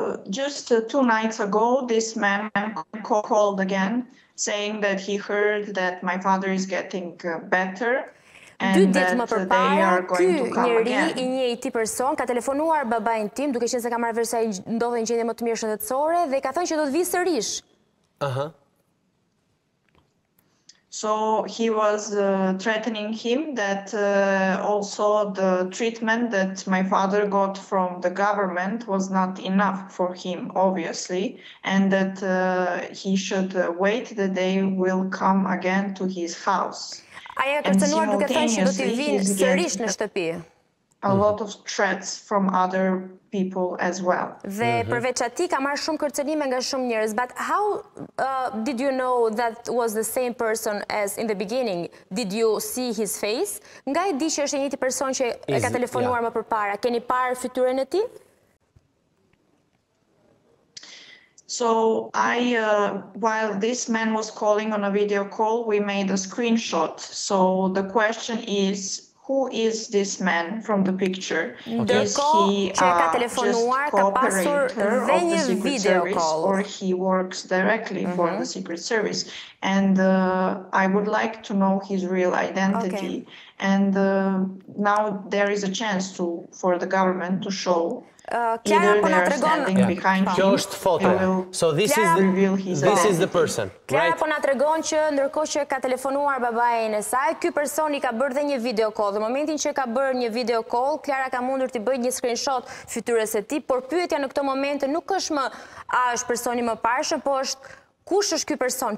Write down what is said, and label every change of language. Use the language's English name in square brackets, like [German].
[English] Just 2 nights ago, this man called again, saying that he heard that my father is getting better and that they are going to come again. [Albanian] I njëjti person ka telefonuar babain tim, duke qenë se ka marrë vesh se ai ndodhej në gjendje më të mirë shëndetësore dhe ka thënë që do të vijë sërish. [English] So he was threatening him that also the treatment that my father got from the government was not enough for him, obviously, and that he should wait that they will come again to his house. And simultaneously he's getting a lot of threats from other people as well. [Albanian] Dhe përveç atij ka marrë shumë kërcënime nga shumë njerëz. [English] But how did you know that was the same person as in the beginning? Did you see his face? [Albanian] Nga e di që është e njëjti person që e ka telefonuar më përpara. Keni parë fytyrën e tij? [English] So while this man was calling on a video call, we made a screenshot. So the question is, who is this man from the picture? Is he just cooperator of the Secret Service or he works directly for the Secret Service? And I would like to know his real identity. And now there is a chance for the government to show either they are standing behind him, so this is the person. [Albanian] Klara po na tregon që ndërkohë që ka telefonuar babain e saj, ky person i ka bërë dhe një video call. Në momentin që ka bërë një video call, Klara ka mundur të bëjë një screenshot fytyrës së tij, por pyetja në këtë moment nuk është më a është personi më parshëm, po është kush është ky person?